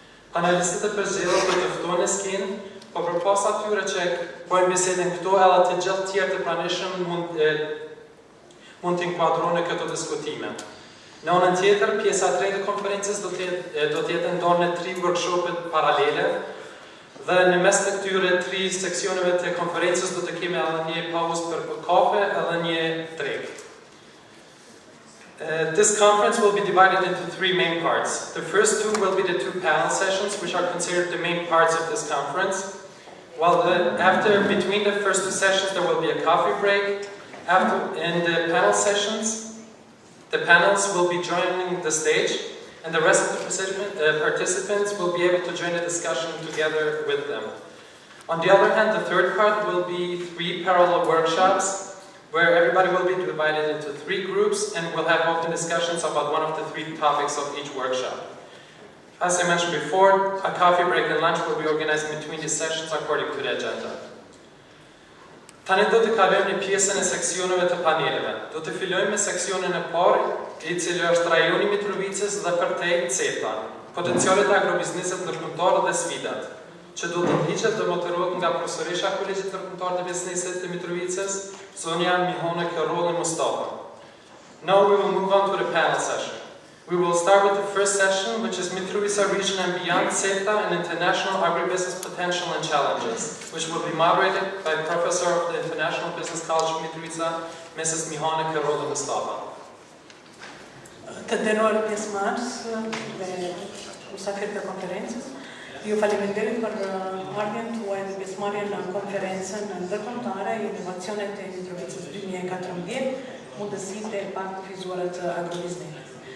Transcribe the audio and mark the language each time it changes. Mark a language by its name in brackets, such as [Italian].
[Albanian] Panelistët e përzgjedhur do të ftohen në skenë, po përpas atyre që bëjmë bisedën këtu, edhe të gjithë tjerë të pranishëm mund të inkuadrohen në këto diskutime. Në anën tjetër, pjesa e tretë e konferencës do të jetë ndarë në 3 workshope paralele. Dhe në mes të këtyre 3 seksioneve të konferencës do të kemi edhe një pauzë për kafe edhe një treg. [English] This conference will be divided into 3 main parts. The first 2 will be the 2 panel sessions, which are considered the main parts of this conference. While between the first 2 sessions there will be a coffee break. In the panel sessions, the panels will be joining the stage, and the rest of the participants will be able to join the discussion together with them. On the other hand, the third part will be 3 parallel workshops, where everybody will be divided into 3 groups and will have open discussions about one of the 3 topics of each workshop. As I mentioned before, a coffee break and lunch will be organized between these sessions according to the agenda. [Albanian] Tani do të kalojmë në pjesën e seksioneve të paneleve. Do të fillojmë me seksionin e parë, i cili është rajoni Mitrovicës dhe përtej CETA, potencialet e agrobiznesit ndërkombëtar dhe sfidat, që do të ndiqet dhe moderohet nga profesoresha e Kolegjit Ndërkombëtar të Biznesit të Mitrovicës, Sonja Mihone Kërolli Mustafa. [English] Now we will move on to the panel session. We will start with the first session, which is Mitrovica Region and Beyond, CETA and International Agribusiness Potential and Challenges, which will be moderated by Professor of the International Business College Mitrovica, Mrs. Mihone Kërolli Mustafa. [Albanian] Të nderuar pjesëmarrës dhe mysafirët e konferencës, ju faleminderit për ardhjen tuaj dhe pjesëmarrjen në konferencën ndërkombëtare Inovacionet e Mitrovicës 2014, mundësitë e pakkufizuara të agrobiznesit.